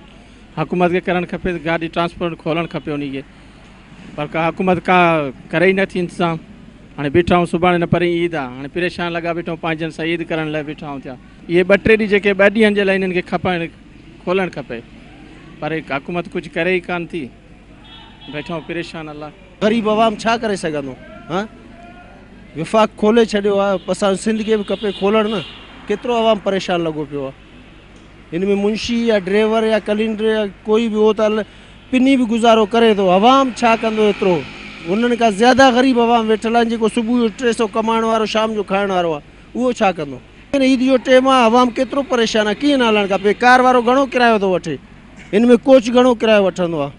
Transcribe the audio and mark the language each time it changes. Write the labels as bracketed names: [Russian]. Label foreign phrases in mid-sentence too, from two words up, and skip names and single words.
[Sindhi] हुकूमत खे करणु खपे, गाड़ी ट्रांसपोर्ट खोलणु खपे उन खे, पर का हुकूमत का करे ई नथी इंतज़ाम। हाणे बीठा हूँ, सुभाणे न परे ईद आहे, हाणे परेशान लॻा बीठा हूँ, पंहिंजनि सां ईद करण लाइ बीठा हूं थिया। इहे 2-3 ॾींहं जेके 2 ॾींहंनि जे लाइ इन्हनि खे खपनि, खोलणु खपे, पर हुकूमत कुझु करे ई कान थी, [Hindi] बैठा हूँ परेशान। [Sindhi] अलाह ग़रीब आवाम छा करे सघंदो? हाँ, विफ़ाक़ खोले छॾियो आहे, असां सिंध खे बि खपे खोलणु न। केतिरो आवाम परेशान लॻो पियो आहे, हिन में मुंशी या ड्राइवर या क्लीनर या कोई बि हो त पिनी बि गुज़ारो करे थो, आवाम छा कंदो? एतिरो उन्हनि खां ज़्यादा ग़रीब आवाम वेठल आहिनि, जेको सुबुह जो 300 कमाइण वारो, शाम जो खाइण वारो आहे, उहो छा कंदो? ईद जो टाइम आहे, आवाम केतिरो परेशान आहे, कीअं न हलणु खपे? कार वारो घणो किरायो थो वठे, हिन में कोच घणो किरायो वठंदो आहे?